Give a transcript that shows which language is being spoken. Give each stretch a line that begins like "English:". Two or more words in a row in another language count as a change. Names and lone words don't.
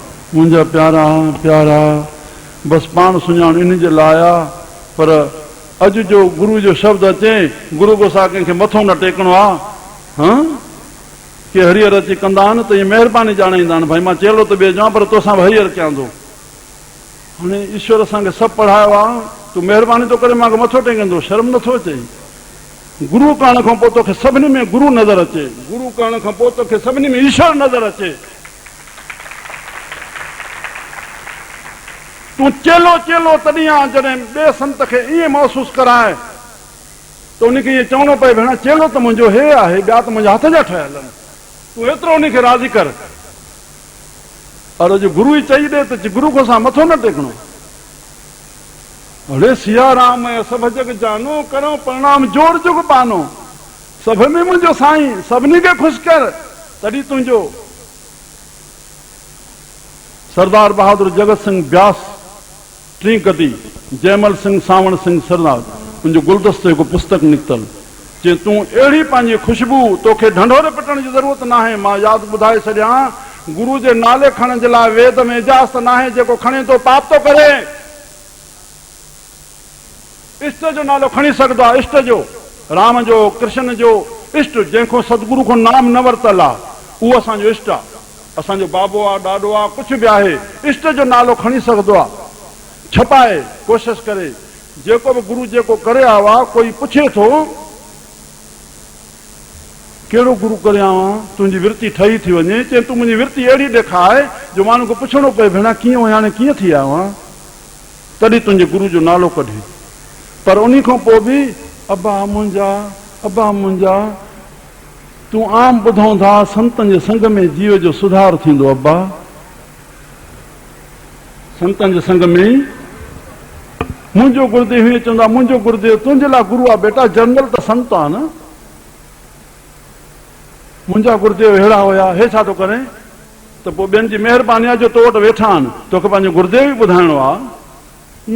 Sindhi: मुंहिंजा प्यारा प्यारा बस पाण सुञाण इन जे लाइ आहे। पर अॼु जो गुरु जो शब्द अचे, गुरु गोसा कंहिंखे मथो न टेकणो आहे। हाँ के हरियर अची कंदा आहिनि त इहे महिरबानी ॼाणाईंदा आहिनि, भाई मां चेलो त ॿिए जां पर तोसां बि हरियर कयां थो। हाणे ईश्वर असांखे सभु पढ़ायो आहे, तूं महिरबानी थो करे मूंखे मथो टेकंदो, शर्म नथो अचे। गुरु करण खां पोइ तोखे सभिनी में गुरु नज़र अचे, गुरु करण खां पोइ तोखे सभिनी में ईश्वर नज़र अचे। तूं चेलो चेलो तॾहिं आहे जॾहिं ॿिए संत खे ईअं महसूसु कराए त उनखे इएं चवणो पए, भेण चेलो त मुंहिंजो हे आहे, ॿिया त मुंहिंजा हथ जा ठहियल आहिनि, तूं एतिरो उनखे राज़ी कर। और अॼु गुरु ई चई ॾे त गुरु खां मथो न टेकणो।
Awadhi: अरे सिया राम सभ जग जानो, करो प्रणाम जोर जुग पानो,
Sindhi: सभ में मुंहिंजो साईं, सभिनी खे ख़ुशि कर तॾहिं तुंहिंजो। सरदार बहादुर जगत सिंह ब्यास टी कदी, जयमल सिंह सावण सिंह सरदार, मुंहिंजो गुलदस्तो हिकु पुस्तक निकितल, जे तूं अहिड़ी पंहिंजी ख़ुशबू, तोखे ढंढोरे पिटण जी ज़रूरत न आहे। मां यादि ॿुधाए छॾियां, गुरु जे नाले खणण जे लाइ वेद में इजाज़त न आहे, जेको खणे थो पाप थो करे। इष्ट जो नालो खणी सघंदो आहे, इष्ट जो, राम जो, कृष्ण जो इष्ट, जंहिंखो सतगुरु खां नाम न वरितल आहे, उहो असांजो इष्ट आहे, असांजो बाबो आहे, ॾाॾो आहे, कुझु बि आहे। इष्ट जो नालो खणी सघंदो आहे, छपाए कोशिशि करे। जेको बि गुरु जेको करे आयो आहे, कोई पुछे थो कहिड़ो गुरु करे आयो आहे, तुंहिंजी विरती ठही थी वञे, चए तूं मुंहिंजी विरती अहिड़ी ॾेखारे जो माण्हू खे पुछणो पए, भेण कीअं हाणे कीअं थी आयो आहे, तॾहिं तुंहिंजे गुरु जो नालो कढी। पर उन खां पोइ बि अबा मुंहिंजा, अबा मुंहिंजा, तूं आम ॿुधूं था संतनि जे संग में जीव जो सुधार थींदो। अबा संतनि जे संग में मुंहिंजो गुरुदेव हीअं चवंदा, मुंहिंजो गुरुदेव तुंहिंजे लाइ गुरु आहे बेटा, जनरल त संत आहे न। मुंहिंजा गुरुदेव अहिड़ा हुया, हे छा थो करे, त पोइ ॿियनि जी महिरबानी आहे जो तो वटि वेठा आहिनि, तोखे पंहिंजो गुरुदेव ई ॿुधाइणो आहे।